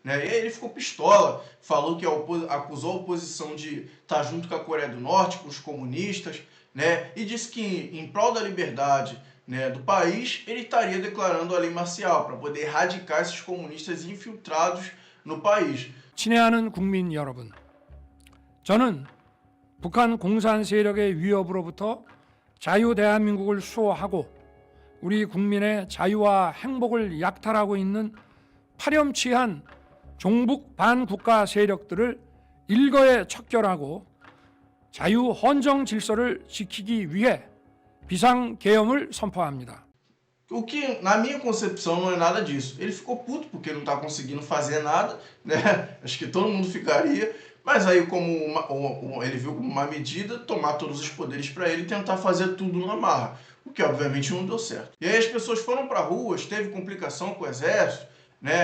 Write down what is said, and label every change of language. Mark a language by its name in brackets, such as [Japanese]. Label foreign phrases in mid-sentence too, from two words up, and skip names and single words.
[Portuguese] E aí ele ficou pistola, falou que acusou a oposição de estar junto com a Coreia do Norte, com os comunistas, né? E disse que em prol da liberdade, né, do país, ele estaria declarando a lei marcial para poder erradicar esses comunistas infiltrados no país. [Korean] 친애하는 국민 여러분, 저는 북한 공산 세력의 위협으로부터 자유 대한민국을 수호하고 우리 국민의 자유와 행복을 약탈하고 있는 파렴치한 종북 반국가 세력들을 일거에 척결하고 자유 헌정 질서를 지키기 위해 비상계엄을 선포합니다. [Portuguese] O que, na minha concepção, não é nada disso. Ele ficou puto porque não está conseguindo fazer nada, né? Acho que todo mundo ficaria. Mas aí, como ele viu como uma medida, tomar todos os poderes para ele e tentar fazer tudo na marra. O que, obviamente, não deu certo. E aí as pessoas foram para ruas, teve complicação com o exército, né?